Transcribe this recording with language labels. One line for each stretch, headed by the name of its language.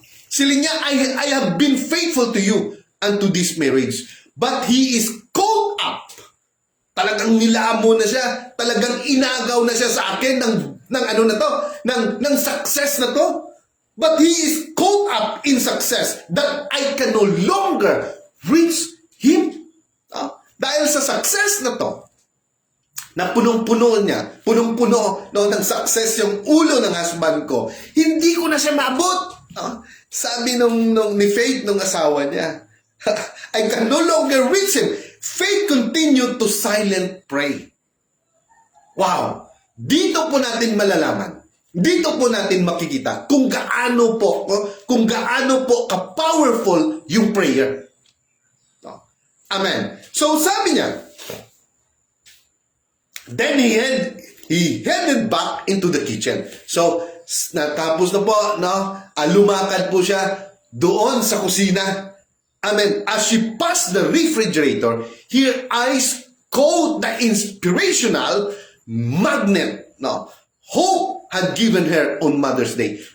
Filipino: Sila niya,
English: I have been faithful to you unto this marriage. But he is caught up.
Filipino: Talagang nilaamo na siya. Talagang inagaw na siya sa akin ng success na to.
English: But he is caught up in success that I can no longer reach him.
Filipino: Dahil sa success na to, na punong-puno niya, punong-puno ng success yung ulo ng husband ko, hindi ko na siya maabot. Sabi ni Faith, nung asawa niya,
English: I can no longer reach him. Faith continued to silent pray.
Filipino: Wow! Dito po natin malalaman. Dito po natin makikita kung gaano po ka-powerful yung prayer. Amen. So sabi niya,
English: then he headed back into the kitchen.
Filipino: So natapos na po, lumakad po siya doon sa kusina. Amen.
English: As she passed the refrigerator, her eyes caught the inspirational magnet. Hope had given her on Mother's Day.